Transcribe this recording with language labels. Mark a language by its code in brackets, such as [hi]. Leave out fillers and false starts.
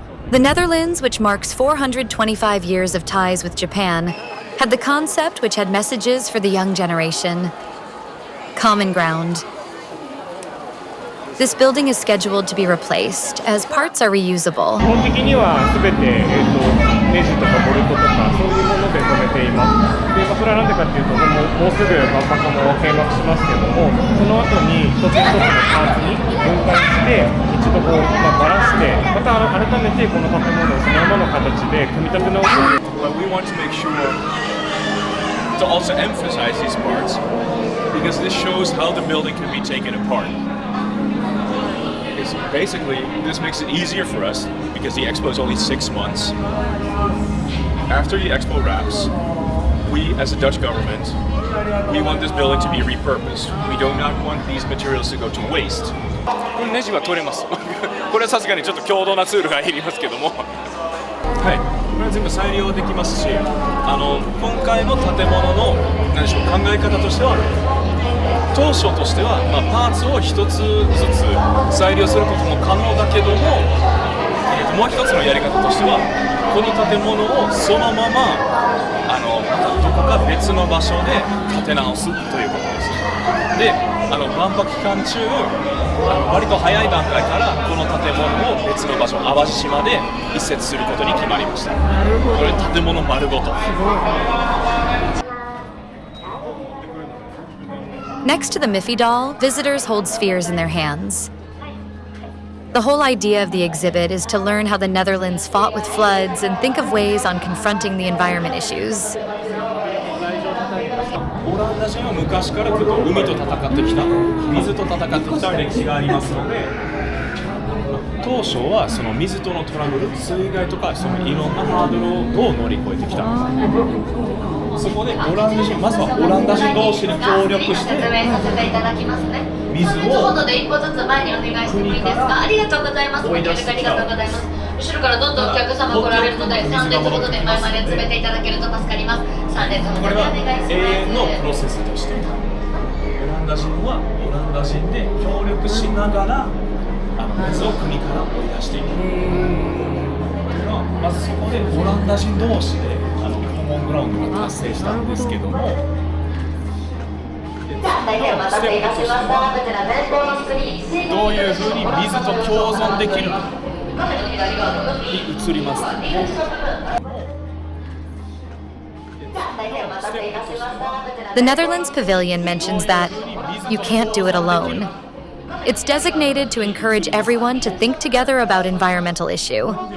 [en] The Netherlands, which marks 425 years of ties with Japan, had the concept which had messages for the young generation. Common ground. This building is scheduled to be replaced as parts are reusable. [ja] 基本的には全て、ネジとかボルトとかそういうもので留めています。で、それはなんでかっていうと、もうすぐ万博も閉幕しますけども、その後に一つ一つのパーツに分解して一度こう、ばらして、また改めてこの建物をそのままの形で組み立て直す。 [en] But we want to make sure to also emphasize these parts because this shows how the building can be taken apart. Basically, this makes it easier for us because the expo is only 6 months. After the expo wraps, we as a Dutch government, we want this building to be repurposed. We do not want these materials to go to waste. [ja] このネジは取れます。これはさすがにちょっと強度なツールがいりますけども。はい、これは全部再利用できますし、今回の建物の何でしょう考え方としては。当初としては、パーツを一つずつ再利用することも可能だけども、もう一つのやり方としてはこの建物をそのままどこか別の場所で建て直すということです。で、万博期間中割と早い段階からこの建物を別の場所淡路島で移設することに決まりました。これ建物丸ごと。 [en] Next to the Miffy doll, visitors hold spheres in their hands. The whole idea of the exhibit is to learn how the Netherlands fought with floods and think of ways on confronting the environment issues. [ja] オランダ人は昔から海と戦ってきた、水と戦ってきた歴史がありますので、当初はその水とのトラブル、水害とかそのいろんなハードルをどう乗り越えてきたのか。そこでオランダ人、まずはオランダ人同士に協力して、水を後で一歩ずつ前にお願いしてもいいですか。ありがとうございます。ご協力ありがとうございます。後ろからどんどんお客様来られるので、3列ほどで前まで詰めていただけると助かります。 3列ほどでお願いします。永遠のプロセスとして、オランダ人はオランダ人で協力しながら水を国から追い出していく。まずそこでオランダ人同士でコモングラウンドが達成したんですけども。大変お待たせいたしました。こちら前方のスクリーン、どういうふうに水と共存できるのかに移ります。 [en] The Netherlands Pavilion mentions that you can't do it alone. It's designated to encourage everyone to think together about environmental issue.